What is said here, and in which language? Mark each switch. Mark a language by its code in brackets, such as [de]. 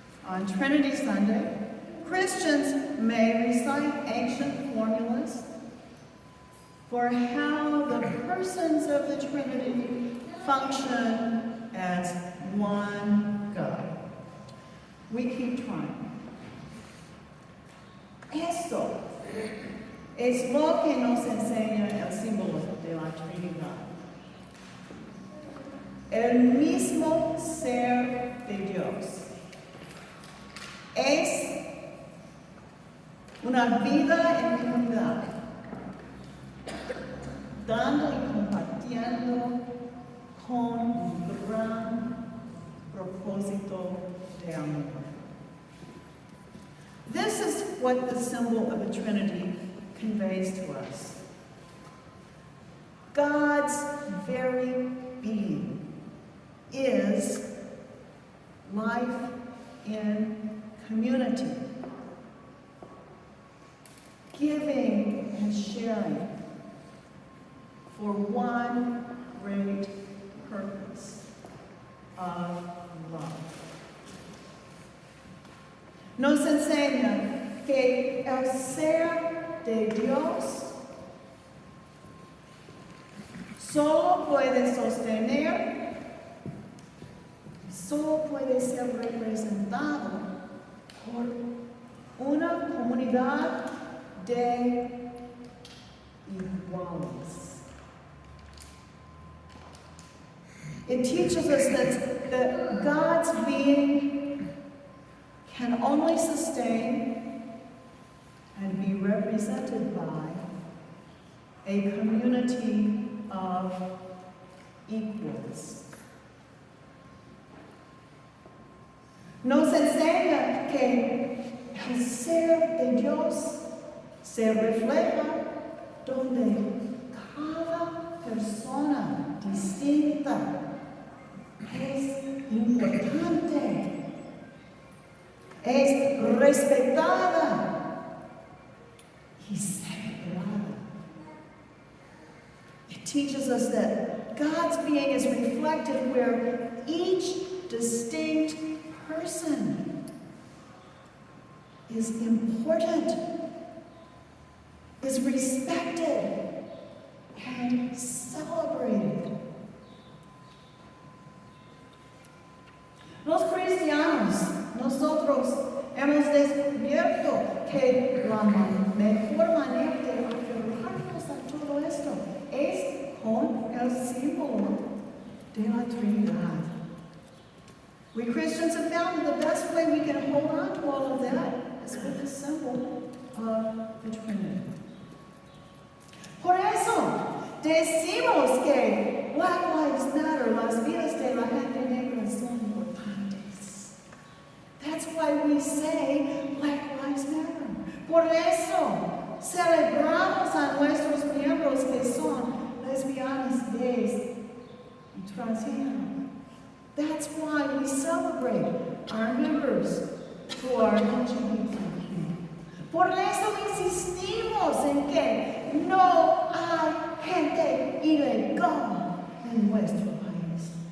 [en] On Trinity Sunday, Christians may recite ancient formulas for how the persons of the Trinity function as one God. We keep trying. [es] Esto es lo que nos enseña el símbolo de la Trinidad. El mismo ser de Dios es una vida en comunidad, dando y compartiendo con un gran propósito de amor. [en] This is what the symbol of the Trinity conveys to us. God's very being is life in community, giving and sharing for one great purpose of love. [es] Nos enseña que el ser de Dios solo puede sostener, solo puede ser representado por una comunidad de iguales. [en] It teaches us that God's being can only sustain and be represented by a community of equals. [es] Nos enseña que el ser de Dios se refleja donde cada persona distinta es importante, es respetada y celebrada. [en] It teaches us that God's being is reflected where each distinct person is important, is respected, and celebrated. [es] Los cristianos, nosotros hemos descubierto que la mejor manera de aferrarnos a todo esto es con el símbolo de la Trinidad. [en] We Christians have found that the best way we can hold on to all of that is with the symbol of the Trinity. [es] Por eso decimos que Black Lives Matter, las vidas de la gente negra son importantes. [en] That's why we say Black Lives Matter. [es] Por eso celebramos a nuestros miembros que son lesbianas, gays y transgénero. [en] That's why we celebrate our members who are LGBTQ. [es] Por eso insistimos en que no hay gente ilegal en nuestro país.